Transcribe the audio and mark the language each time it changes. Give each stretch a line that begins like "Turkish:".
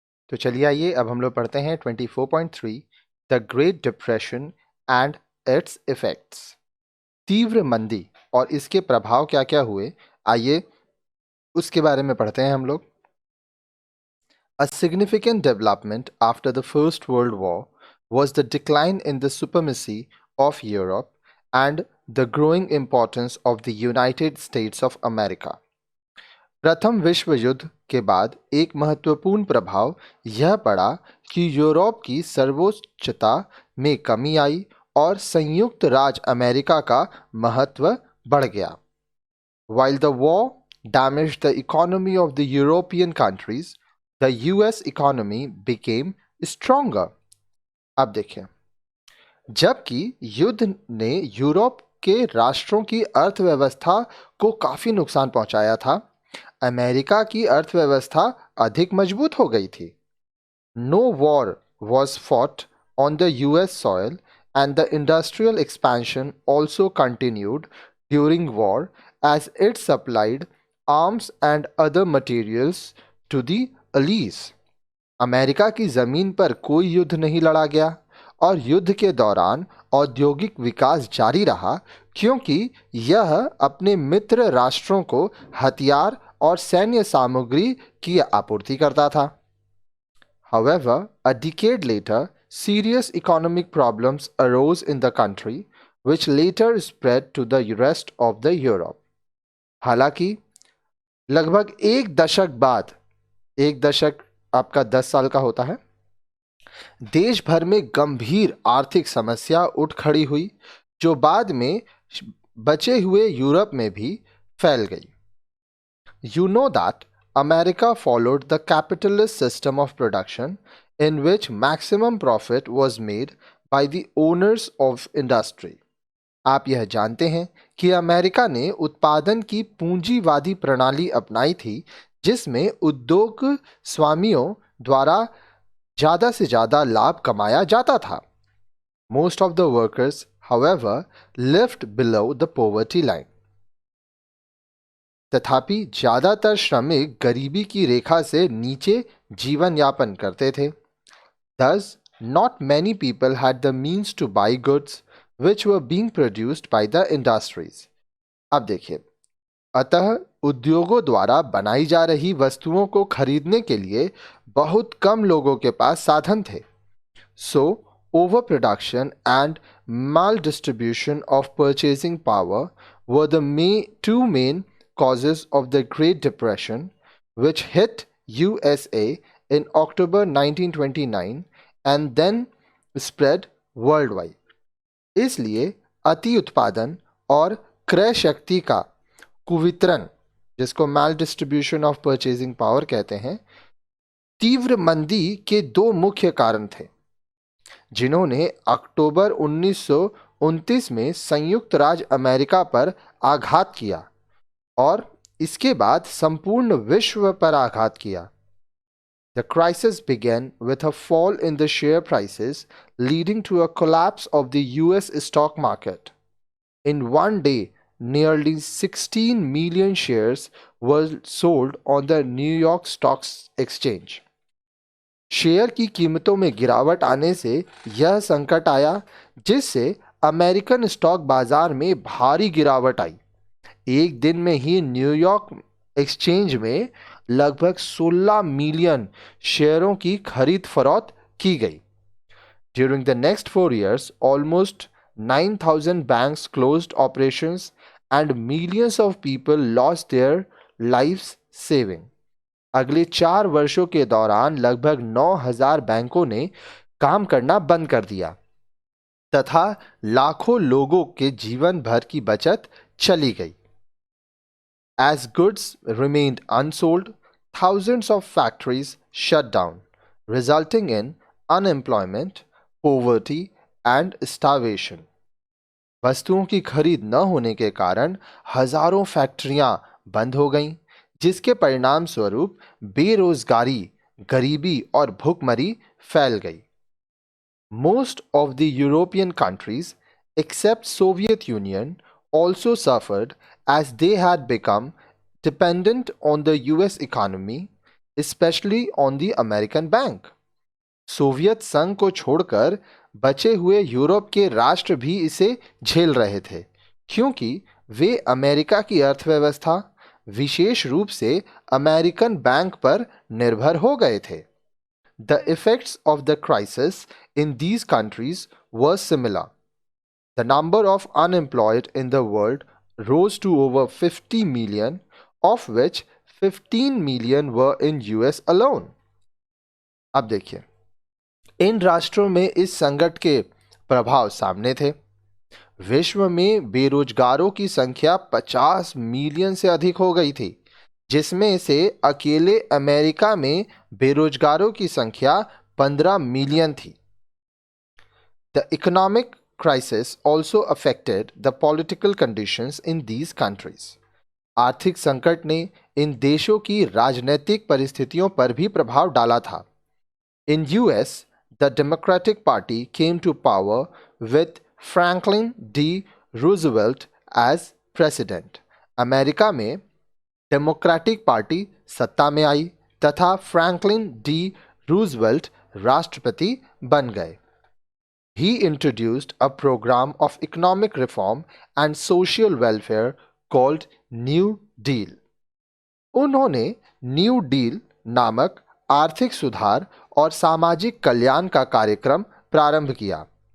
Hindi: तो चलिए आइए अब हम लोग पढ़ते हैं 24.3
English: The great depression and its effects.
Hindi: तीव्र मंदी और इसके प्रभाव क्या क्या हुए, आइए उसके बारे में पढ़ते हैं हम लोग।
English: A significant development after the First World War was the decline in the supremacy of Europe and the growing importance of the United States of America.
Hindi: प्रथम विश्व युद्ध के बाद एक महत्वपूर्ण प्रभाव यह पड़ा कि यूरोप की सर्वोच्चता में कमी आई और संयुक्त राज्य अमेरिका का महत्व बढ़ गया।
English: While the war damaged the economy of the European countries, the US economy became stronger.
Hindi: अब देखें, जबकि युद्ध ने यूरोप के राष्ट्रों की अर्थव्यवस्था को काफी नुकसान पहुंचाया था, अमेरिका की अर्थव्यवस्था अधिक मजबूत हो गई थी।
English: No war was fought on the US soil and the industrial expansion also continued during war as it supplied arms and other materials to the Allies.
Hindi: America की जमीन पर कोई युद्ध नहीं लड़ा गया और युद्ध के दौरान औद्योगिक विकास जारी रहा क्योंकि यह अपने मित्र राष्ट्रों को हथियार और सैन्य सामग्री की आपूर्ति करता था।
English: However, a decade later, serious economic problems arose in the country, which later spread to the rest of the Europe.
Hindi: हालांकि लगभग एक दशक बाद, एक दशक आपका 10 साल का होता है, देश भर में गंभीर आर्थिक समस्या उठ खड़ी हुई जो बाद में बचे हुए यूरोप में भी फैल गई।
English: You know that America followed the capitalist system of production in which maximum profit was made by the owners of industry.
Hindi: आप यह जानते हैं कि अमेरिका ने उत्पादन की पूंजीवादी प्रणाली अपनाई थी जिसमें उद्योग स्वामियों द्वारा ज़्यादा से ज़्यादा लाभ कमाया जाता था।
English: Most of the workers, however, lived below the poverty line.
Hindi: तथापि ज़्यादातर श्रमिक गरीबी की रेखा से नीचे जीवन यापन करते थे।
English: Thus, not many people had the means to buy goods which were being produced by the industries.
Hindi: अब देखिए, अतः उद्योगों द्वारा बनाई जा रही वस्तुओं को खरीदने के लिए बहुत कम लोगों के पास साधन थे।
English: So, overproduction and maldistribution of purchasing power were the two main causes of the Great Depression, which hit USA in October 1929 and then spread worldwide.
Hindi: इसलिए अति उत्पादन और क्रय शक्ति का कुवितरण, जिसको
English: maldistribution of purchasing power
Hindi: कहते हैं, तीव्र मंदी के दो मुख्य कारण थे जिन्होंने अक्टूबर 1929 में संयुक्त राज्य अमेरिका पर आघात किया और इसके बाद संपूर्ण विश्व पर आघात किया।
English: The crisis began with a fall in the share prices, leading to a collapse of the US stock market. In one day, nearly 16 million shares were sold on the New York Stock Exchange.
Hindi: Share की कीमतों में गिरावट आने से यह संकट आया जिससे अमेरिकन स्टॉक बाजार में भारी गिरावट आई। एक दिन में ही न्यूयॉर्क एक्सचेंज में लगभग 16 मिलियन शेयरों की खरीद फरोख्त की गई।
English: During the next 4 years, almost 9,000 banks closed operations and millions of people lost their lives saving.
Hindi: अगले 4 वर्षों के दौरान लगभग 9,000 बैंकों ने काम करना बंद कर दिया तथा लाखों लोगों के जीवन भर की बचत चली गई।
English: As goods remained unsold, thousands of factories shut down, resulting in unemployment, poverty and starvation.
Hindi: वस्तुओं की खरीद न होने के कारण हजारों फैक्ट्रियां बंद हो गईं, जिसके परिणाम स्वरूप बेरोजगारी, गरीबी और भूखमरी फैल गई।
English: Most of the European countries, except Soviet Union, also suffered as they had become dependent on the US economy especially on the American bank.
Hindi: Soviet संघ को छोड़कर बचे हुए यूरोप के राष्ट्र भी इसे झेल रहे थे, क्योंकि वे अमेरिका की अर्थव्यवस्था, विशेष रूप से अमेरिकन बैंक पर निर्भर हो गए थे।
English: The effects of the crisis in these countries were similar. The number of unemployed in the world rose to over 50 million, of which 15 million were in US alone.
Hindi: अब देखिए, इन राष्ट्रों में इस संकट के प्रभाव सामने थे। विश्व में बेरोजगारों की संख्या 50 मिलियन से अधिक हो गई थी, जिसमें से अकेले अमेरिका में बेरोजगारों की संख्या 15 मिलियन थी।
English: The economic crisis also affected the political conditions in these countries.
Hindi: आर्थिक संकट ने इन देशों की राजनीतिक परिस्थितियों पर भी प्रभाव डाला था।
English: In US, the Democratic Party came to power with Franklin D. Roosevelt as president.
Hindi: America में डेमोक्रेटिक पार्टी सत्ता में आई तथा फ्रैंकलिन डी रूजवेल्ट राष्ट्रपति बन गए।
English: He introduced a program of economic reform and social welfare called New Deal.
Hindi: उन्होंने new deal नामक आर्थिक सुधार और सामाजिक कल्याण का कार्यक्रम प्रारंभ किया।